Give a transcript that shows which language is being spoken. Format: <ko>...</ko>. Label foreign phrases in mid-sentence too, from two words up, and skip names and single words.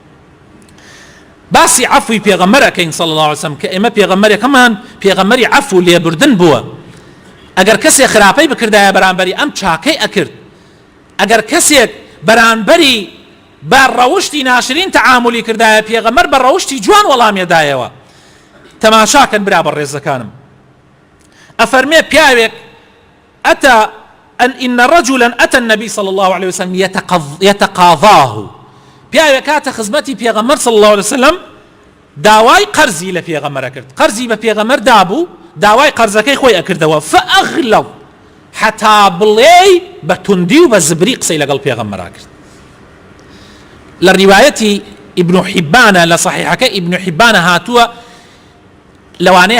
<ckb>باسی عەفوی پێغەمبەرەکەین</ckb> <ar>صلی الله عليه وسلم</ar> <ckb>کە ئێمە پێغەمبەرەکەمان پێغەمبەری عەفو و لێبوردن بووە ئەگەر کەسێک خراپەی بکردایە بەرامبەری ئەم چاکەی ئەکرد ئەگەر کەسێک بەرامبەری بە ڕەوشتی ناشرین تەعاملی کردایە پێغەمبەر بە ڕەوشتی جوان وەڵامیەدایەوە تەماشاکەن برا بەڕێزەکانم ئەفەرمێ پیاوێک</ckb> <ar>إن رجلا أتى النبي صلى الله عليه وسلم يتقاضاه</ar> <ckb>پیاوێک کاتە خزمەتی پێغەمبەر</ckb> <ar>صلی الله عليه وسلم</ar> <ckb>داوای قەرزی لە پێغەمبەر کرد قەرزی بە پێغەمبەر دابوو داوای قەرزەکەی خۆی ئەکردەوە فأغلظ حتا بڵێی بە توندی و بە زبری قسەی لەگەڵ پێغەمبەرا کرد لە ڕیوایەتی ئیبن حیبانە لە صحیحەکە ئیبن حیبانە هاتووە لەوانەیە</ckb>